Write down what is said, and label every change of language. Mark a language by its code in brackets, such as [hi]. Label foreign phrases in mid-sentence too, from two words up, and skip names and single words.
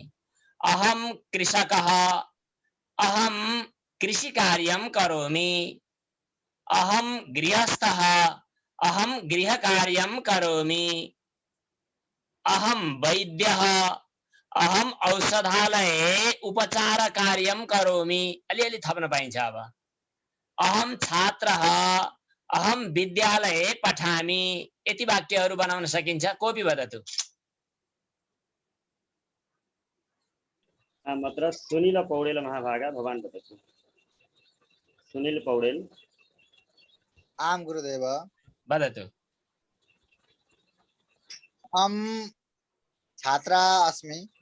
[sa] अहं कृषकः, अहं कृषिकार्यं करोमि। अहं गृहस्थः, अहं गृहकार्यं करोमि। अहं वैद्यः, अहं औषधालये उपचारकार्यं करोमि। [ne] अलिअलि थप्न पाइन्छ अब। [sa] अहं छात्रः, अहं विद्यालये पठामि। [ne] यति वाक्यहरू बनाउन सकिन्छ। [sa] कोऽपि वदतु। अत्र सुनिल पौडेल महाभागा, भवान् वदतु। सुनिल पौडेल। आम गुरुदेव। वदतु। अहं छात्र अस्मि।